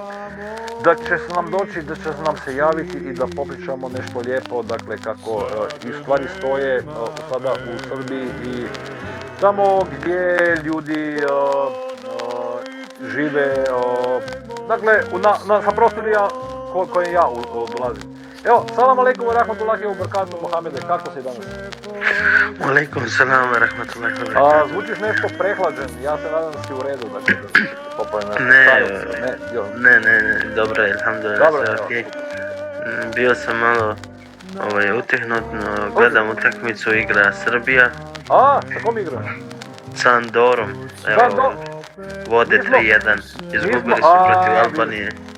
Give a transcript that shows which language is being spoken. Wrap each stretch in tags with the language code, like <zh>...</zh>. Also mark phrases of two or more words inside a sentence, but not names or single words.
<bs>Da će se nam doći, da će nam se javiti i da popričamo nešto lijepo, dakle kako i stvari stoje sada u Srbiji i tamo gdje ljudi žive, dakle sa prostorija koje ja dolazim. Evo,</bs> <ar>سلام عليكم ورحمة الله وبركاته,</ar> <bs>Mohamede, kako si danas?</bs> <ar>عليكم سلام ورحمة الله وبركاته.</ar> <bs>Zvučiš nešto prehlađen, ja se nadam da si u redu, dakle, Ne, dobro je, alhamdulillah, sve okej. Bio sam malo utehnut, gledam utakmicu, igra Srbija. A, sa kom igra? Sa Andorom, evo, vode 3-1, izgubili su protiv Albanije.</bs>